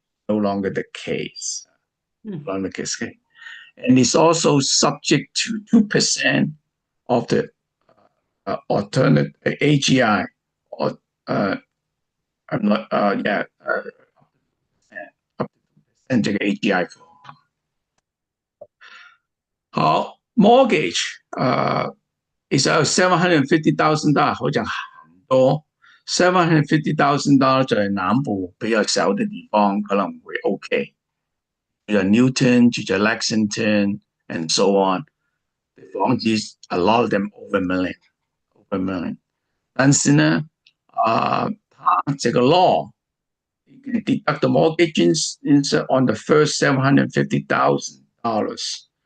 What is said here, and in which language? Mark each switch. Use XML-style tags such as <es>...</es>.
<en>No longer the case. No longer the case. And it's also subject to 2% of the alternate AGI or I'm not, up to 2% AGI.</en> <zh>好，</zh> <en>mortgage is</en> <zh>$750,000，好像很多。 $750,000在南部比較少嘅地方可能會 OK， 住在 Newton， 住在 Lexington</zh> <en>and so on，</en> <zh>房子</zh> <en>a lot of them over a million。</en> <zh>但是呢，它這個</zh> <en>law you can deduct the mortgage on the first</en> <zh>$750,000。</zh>